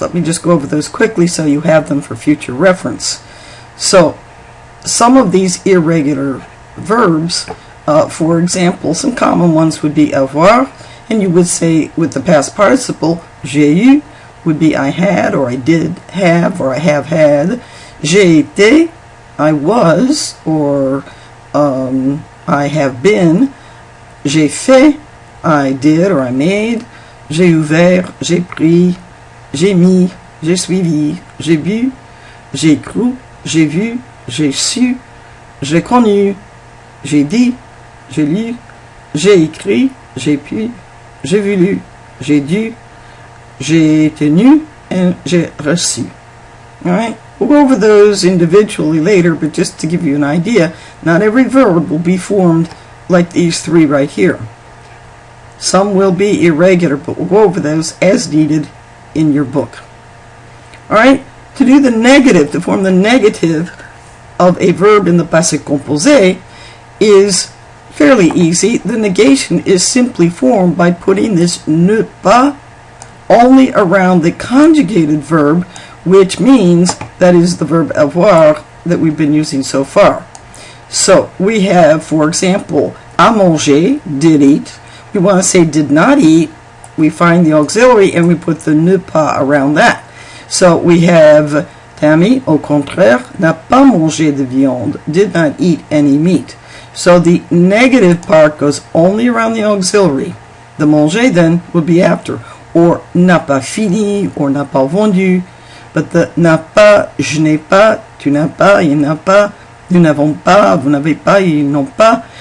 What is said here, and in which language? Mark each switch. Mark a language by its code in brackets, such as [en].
[en] Let me just go over those quickly so you have them for future reference. So some of these irregular verbs, for example, some common ones would be avoir, and you would say with the past participle, [fr] j'ai eu, [en] would be I had, or I did have, or I have had. [fr] J'ai été, [en] I was, or I have been. [fr] J'ai fait, [en] I did, or I made. [fr] J'ai ouvert, j'ai pris, j'ai mis, j'ai suivi, j'ai bu, j'ai cru, j'ai vu, j'ai su, j'ai connu, j'ai dit, j'ai lu, j'ai écrit, j'ai pu, j'ai voulu, j'ai dû, j'ai tenu, and j'ai reçu. [en] Alright? We'll go over those individually later, but just to give you an idea, not every verb will be formed like these three right here. Some will be irregular, but we'll go over those as needed in your book. Alright? To do the negative, to form the negative of a verb in the passé composé is fairly easy. The negation is simply formed by putting this ne pas only around the conjugated verb, which means that is the verb avoir that we've been using so far. So we have, for example, à manger, did eat. We want to say did not eat. We find the auxiliary and we put the ne pas around that. So we have Tammy, [fr] au contraire, n'a pas mangé de viande, [en] did not eat any meat. So the negative part goes only around the auxiliary. The manger then would be after. [fr] Or n'a pas fini, or n'a pas vendu. But the n'a pas, je n'ai pas, tu n'as pas, il n'a pas, nous n'avons pas, vous n'avez pas, ils n'ont pas.